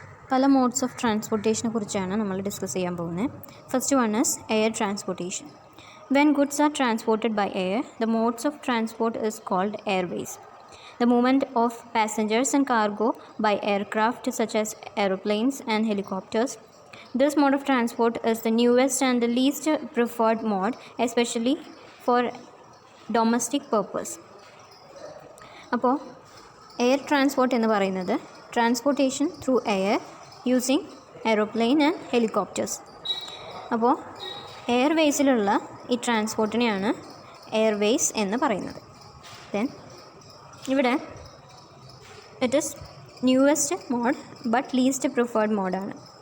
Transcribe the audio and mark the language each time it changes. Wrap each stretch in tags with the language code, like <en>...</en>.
<ml>പല modes of ട്രാൻസ്പോർട്ടേഷനെ കുറിച്ചാണ് നമ്മൾ ഡിസ്കസ് ചെയ്യാൻ പോകുന്നത്.</ml> <en>First one is air transportation. When goods are transported by air, the modes of transport is called airways. The movement of passengers and cargo by aircraft such as aeroplanes and helicopters. This mode of transport is the newest and the least preferred mode, especially for domestic purpose. അപ്പോൾ air transport</en> <ml>എന്ന് പറയുന്നത്</ml> <en>Transportation through air using aeroplane and helicopters.</en> <ml>അപ്പോൾ എയർവേസിലുള്ള ഈ ട്രാൻസ്പോർട്ടിനെയാണ് Airways എന്ന് പറയുന്നത്.</ml> <en>Then ഇവിടെ it is newest mode but least preferred മോഡാണ്.</en>